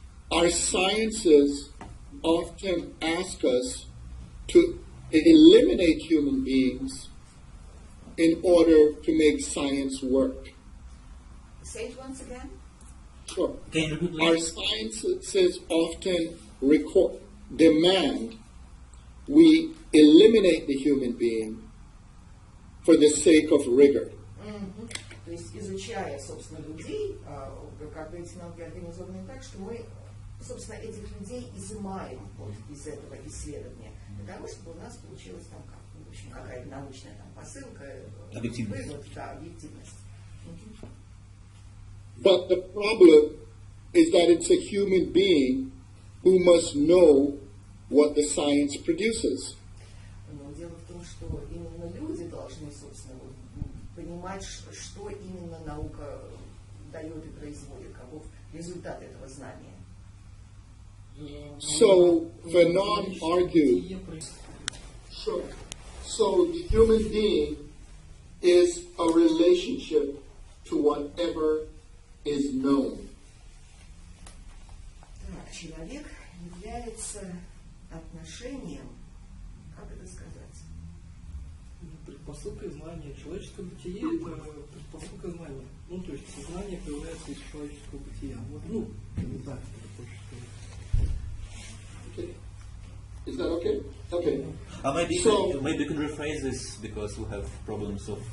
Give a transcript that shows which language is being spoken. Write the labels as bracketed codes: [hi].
[en] Our sciences often ask us to eliminate human beings in order to make science work. Say it once again. Sure. Our sciences often demand we eliminate the human being for the sake of rigor. [ru] То есть, изучая, собственно, людей, как бы эти науки организованы так, что мы, собственно, этих людей изымаем вот из этого исследования, для того, чтобы у нас получилась там, в общем, какая-то научная там, посылка, вывод, да, объективность. [en] But the problem is that it's a human being who must know what the science produces. [ru] Но дело в том, что именно люди должны, собственно, понимать, что именно наука дает и производит, каков результат этого знания. [en] So Fanon argued, so the human being is a relationship to whatever is known. [ru] Так, человек является отношением, как это сказать? Предпосылка знания. Человеческое бытие – это предпосылка знания. Ну, то есть знание появляется из человеческого бытия. Вот, ну, не так, это хочешь сказать. [en] Okay. Is that okay? Okay. Maybe you can rephrase this because we have problems of